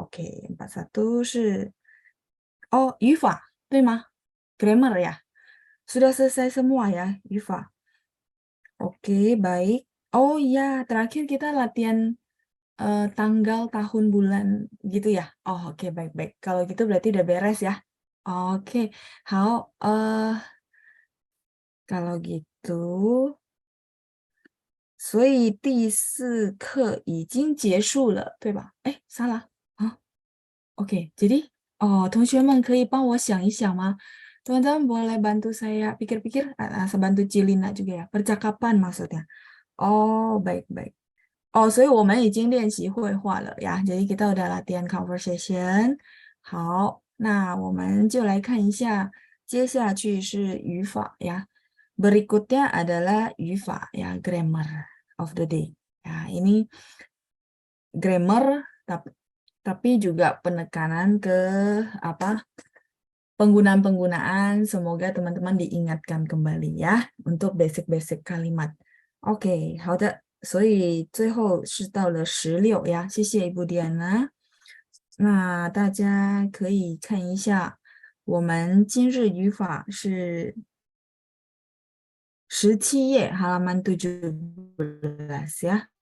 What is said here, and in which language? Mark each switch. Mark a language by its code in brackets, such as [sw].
[zh] Oke, 41 是 oh 语法对吗？grammar ya. [id] Sudah selesai semua ya, 语法.Oke, baik. Oh iya, terakhir kita latihan tanggal, tahun, bulan gitu ya. Oh, oke, baik-baik. Kalau gitu berarti udah beres ya. [zh] Oke, 好， [id] kalau gitu [zh] 所以第4课已经结束了，对吧？哎，salah。 Oke, [id] jadi teman-teman [zh] 可以帮我想一想吗? [id] Teman-teman boleh bantu saya pikir-pikir, sebantu Cilina juga ya, percakapan maksudnya. Oh, baik-baik. [zh] Oh, 所以我们已经练习绘画了呀, [id] jadi kita udah latihan conversation. [zh] 好，那我们就来看一下，接下去是语法呀. [id] Berikutnya adalah 语法 ya, [en] grammar of the day. [id] Ya, ini grammar, tapi juga penekanan ke apa penggunaan-penggunaan. Semoga teman-teman diingatkan kembali ya untuk basic-basic kalimat. [zh] OK，好的，所以最后是到了16呀，谢谢伊布迪安娜。那大家可以看一下，我们今日语法是17页， [id] halaman 17 [zh] 呀。